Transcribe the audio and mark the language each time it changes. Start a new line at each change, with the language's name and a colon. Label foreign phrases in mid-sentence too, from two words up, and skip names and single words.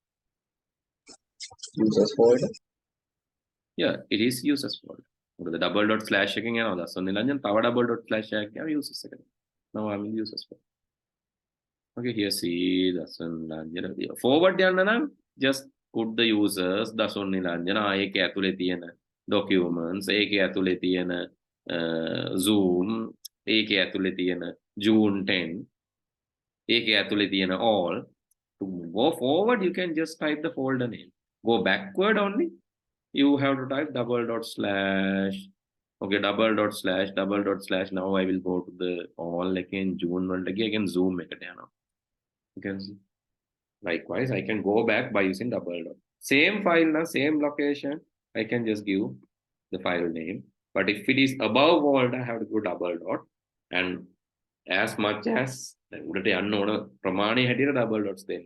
English: Users folder. Yeah, it is users folder. The double dot slash again, and Dasun Nilanjana, power double dot slash again, users again. Now I'm in users folder. Okay, here see Dasun Nilanjana.
Sinhala: Forward yanna,
English: just put the users Dasun Nilanjana
Sinhala: ඒක ඇතුලේ තියෙන documents ඒකේ ඇතුලේ තියෙන Zoom ඒකේ ඇතුලේ තියෙන June 10 ඒකේ ඇතුලේ තියෙන all.
English: To go forward, you can just type the folder name. Go backward only, you have to type double dot slash. Okay, double dot slash. Now I will go to the all again June 1 again Zoom
Sinhala: එකට යනවා.
English: You can see. Likewise, I can go back by using double dot. Same file, same location. I can just give the file name. But if it is above folder, I have to go double dot. And as much as Pramani had double dots then.